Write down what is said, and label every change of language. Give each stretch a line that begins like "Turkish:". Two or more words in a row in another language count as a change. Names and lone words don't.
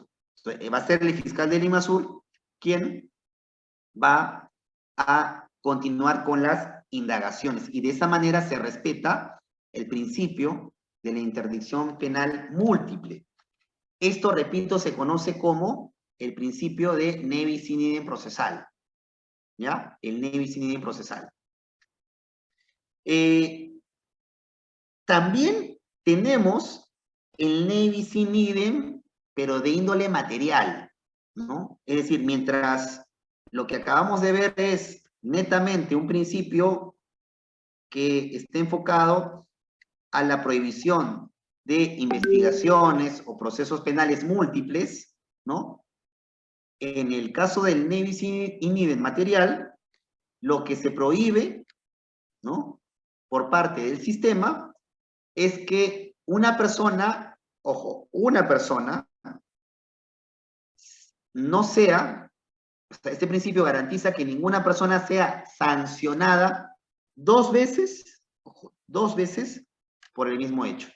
Spanish: Entonces, va a ser el fiscal de Lima Sur quien va a continuar con las indagaciones y de esa manera se respeta el principio de la interdicción penal múltiple. Esto, repito, se conoce como el principio de
Latin: ne bis in idem
Spanish: procesal. ¿Ya? El
Latin: ne bis in idem
Spanish: procesal. También tenemos el
Latin: ne bis in idem,
Spanish: pero de índole material, ¿no? Es decir, mientras lo que acabamos de ver es netamente un principio que esté enfocado a la prohibición de investigaciones o procesos penales múltiples, ¿no? En el caso del
Latin: ne bis in idem
Spanish: material, lo que se prohíbe, ¿no?, por parte del sistema es que una persona, ojo, una persona no sea, este principio garantiza que ninguna persona sea sancionada 2 veces, ojo, 2 veces por el mismo hecho.